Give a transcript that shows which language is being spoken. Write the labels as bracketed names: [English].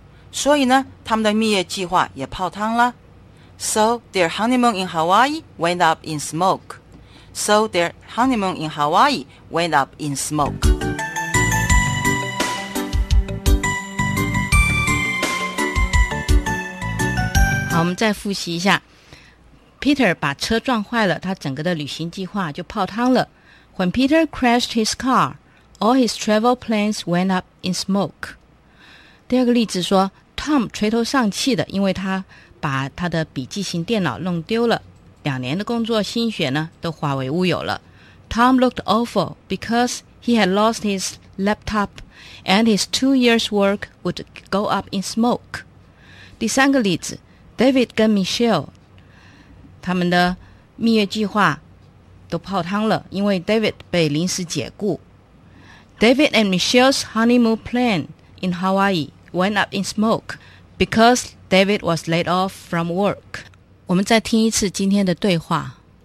[Chinese] 所以呢，他们的蜜月计划也泡汤了。 [English] So their honeymoon in Hawaii went up in smoke. So their honeymoon in Hawaii went up in smoke. [Chinese] 我们再复习一下 Peter 把车撞坏了，他整个的旅行计划就泡汤了。 [English] When Peter crashed his car, all his travel plans went up in smoke. [Chinese] 第二个例子说 Tom 垂头丧气的，因为他把他的笔记型电脑弄丢了，两年的工作心血呢都化为乌有了。 [English] Tom looked awful because he had lost his laptop and his 2 years work would go up in smoke. [Chinese] 第三个例子，David 跟 Michelle 他们的蜜月计划都泡汤了，因为 David 被临时解雇。 [English] David and Michelle's honeymoon plan in Hawaii went up in smoke because David was laid off from work. [Chinese] 我们再听一次今天的对话。